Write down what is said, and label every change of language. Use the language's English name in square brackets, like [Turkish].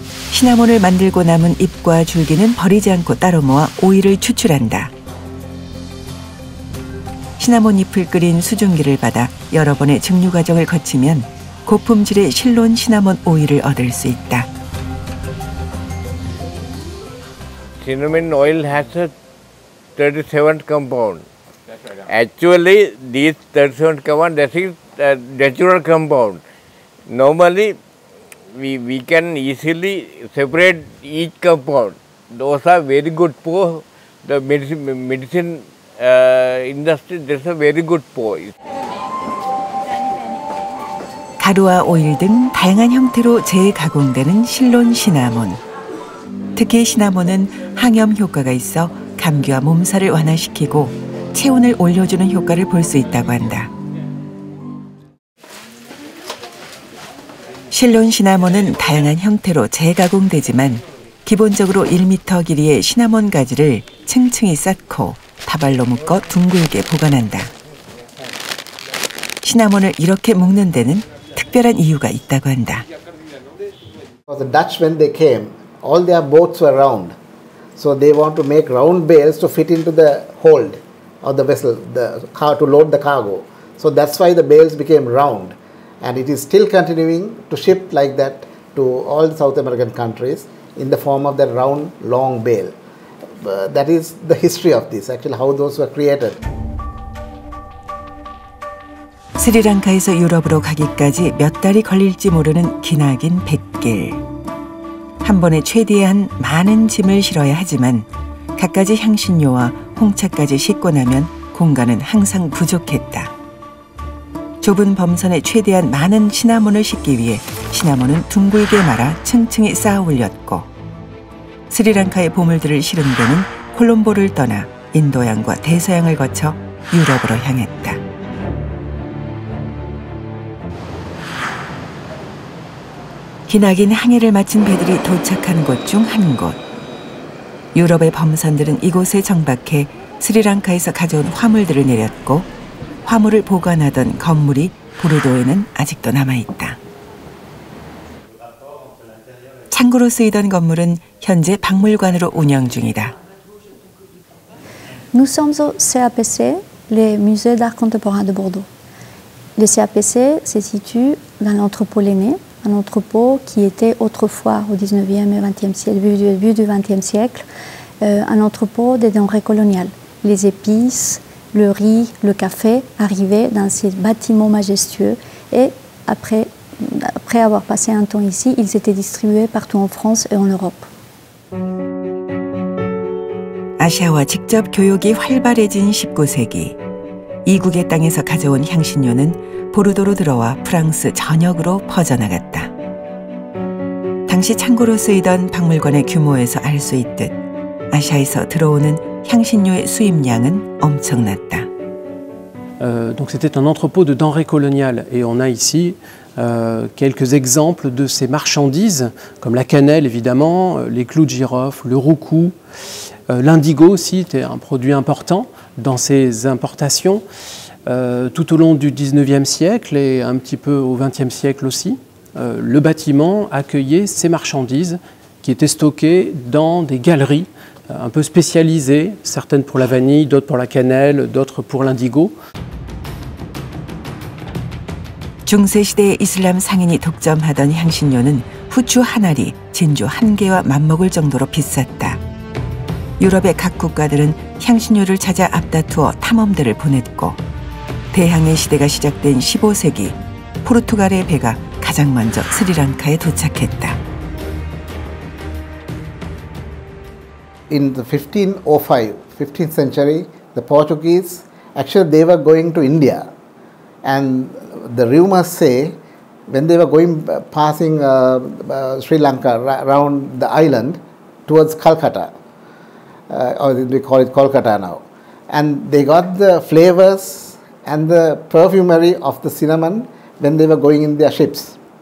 [Korean] 시나몬을 만들고 남은 잎과 줄기는 버리지 않고 따로 모아 오일을 추출한다. 시나몬 잎을 끓인 수증기를 받아 여러 번의 증류 과정을 거치면 고품질의 실론 시나몬 오일을 얻을 수 있다. [English] Cinnamon oil has a 37 compound. Actually, these 37 compound that is natural compound. Normally, we can easily separate each compound. Those are very good for the medicine industry. That's a very good for it. [Korean] 가루와 오일 등 다양한 형태로 재가공되는 실론 시나몬. 특히 시나몬은 항염 효과가 있어 감기와 몸살을 완화시키고 체온을 올려주는 효과를 볼 수 있다고 한다. 실론 시나몬은 다양한 형태로 재가공되지만 기본적으로 1m 길이의 시나몬 가지를 층층이 쌓고 다발로 묶어 둥글게 보관한다. 시나몬을 이렇게 묶는 데는 특별한 이유가 있다고 한다. [English] The Dutch, when they came, all their boats were round. So they want to make round bales to fit into the hold of the vessel, the car to load the cargo. So that's why the bales became round. And it is still continuing to ship like that to all the South American countries in the form of the round, long bale. That is the history of this, actually how those were created. [Korean] 스리랑카에서 유럽으로 가기까지 몇 달이 걸릴지 모르는 기나긴 백길. 한 번에 최대한 많은 짐을 실어야 하지만 갖가지 향신료와 홍차까지 싣고 나면 공간은 항상 부족했다. 좁은 범선에 최대한 많은 시나몬을 싣기 위해 시나몬은 둥글게 말아 층층이 쌓아 올렸고 스리랑카의 보물들을 실은 배는 콜롬보를 떠나 인도양과 대서양을 거쳐 유럽으로 향했다. 기나긴 항해를 마친 배들이 도착한 곳 중 한 곳. 유럽의 범선들은 이곳에 정박해 스리랑카에서 가져온 화물들을 내렸고 화물을 보관하던 건물이 보르도에는 아직도 남아있다. 창고로 쓰이던 건물은 현재 박물관으로 운영 중이다. [French] Nous sommes au CAPC, le Musée d'Art Contemporain de Bordeaux. Le CAPC se situe dans l'entrepôt Lenné, un entrepôt qui était autrefois au 19e et 20e siècle, début du 20e siècle, un entrepôt des denrées coloniales. Les épices, le riz, le café arrivaient dans ces bâtiments majestueux et après avoir passé un temps ici, ils étaient distribués partout en France et en Europe. [Korean] 아시아와 직접 교역이 활발해진 19세기. 이국의 땅에서 가져온 향신료는 보르도로 들어와 프랑스 전역으로 퍼져나갔다. 당시 창고로 쓰이던 박물관의 규모에서 알 수 있듯 아시아에서 들어오는 향신료의 수입량은 엄청났다. [French] Donc c'était un entrepôt de denrées coloniales et on a ici quelques exemples de ces marchandises comme la cannelle évidemment, les clous de girofle, le roucou, l'indigo aussi était un produit important dans ces importations tout au long du 19e siècle et un petit peu au 20e siècle aussi. Le bâtiment accueillait ces marchandises qui étaient stockées dans des galeries un peu spécialisées, certaines pour la vanille, d'autres pour la cannelle, d'autres pour l'indigo. [Korean] 중세시대의 이슬람 상인이 독점하던 향신료는 후추 한 알이 진주 한 개와 맞먹을 정도로 비쌌다. 유럽의 각 국가들은 향신료를 찾아 앞다투어 탐험대를 보냈고 대항해 시대가 시작된 15세기 포르투갈의 배가 가장 먼저 스리랑카에 도착했다. [English] In the 1505, 15th century, the Portuguese, actually they were going to India. And the rumors say, when they were going, passing Sri Lanka around the island towards Calcutta, or we call it Kolkata now, and they got the flavors and the perfumery of the cinnamon when they were going in their ships.